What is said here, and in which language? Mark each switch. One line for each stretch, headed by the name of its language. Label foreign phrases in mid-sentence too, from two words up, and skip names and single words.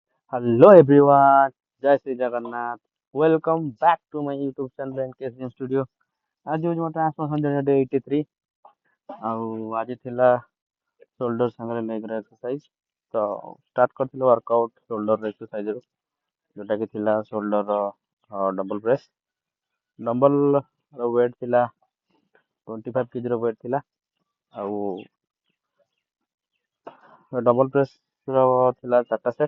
English: Hello everyone,
Hindi: जय श्री जगन्नाथ.
English: Welcome back to my YouTube channel NKS Gym Studio.
Odia: ଆଜି ହେଉଛି ମୋ
English: transformation day
Odia: 83 ଆଉ ଆଜି ଥିଲା ସୋଲ୍ଡର ସାଙ୍ଗରେ ଲେଗ୍ର ଏକ୍ସରସାଇଜ। ତ ଷ୍ଟାର୍ଟ କରିଥିଲି ୱାର୍କଆଉଟ୍ ସୋଲ୍ଡର ଏକ୍ସରସାଇଜରୁ ଯେଉଁଟାକି ଥିଲା
English: shoulder double press.
Odia: ଡମ୍ବଲର ୱେଟ୍ ଥିଲା 25 kgର ୱେଟ୍ ଥିଲା ଆଉ
English: double press
Odia: ଥିଲା 4ଟା ସେଟ୍।